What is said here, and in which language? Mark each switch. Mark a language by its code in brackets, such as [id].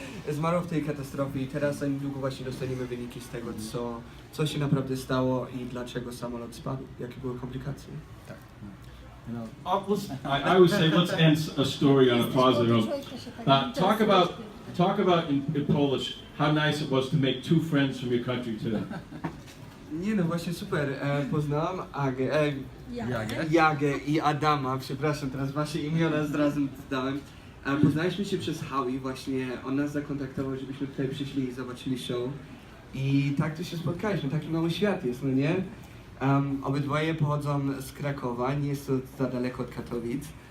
[pl] Zmarło w tej katastrofie i teraz za niedługo właśnie dostaniemy wyniki z tego, co się naprawdę stało i dlaczego samolot spadł, jakie były komplikacje. Tak. No. [en] I always say, let's end a story on a positive note. Talk about in Polish how nice it was to make 2 friends from your country today. [pl] Nie no, właśnie super. Poznałam Ja. Jagę i Adama, przepraszam, teraz wasze imiona razem zdałem. Poznaliśmy się przez Howie, właśnie on nas zakontaktował, żebyśmy tutaj przyszli i zobaczyli show. I tak tu się spotkaliśmy, taki mały świat jest, no nie? Obydwoje pochodzą z Krakowa, nie jest to za daleko od Katowic.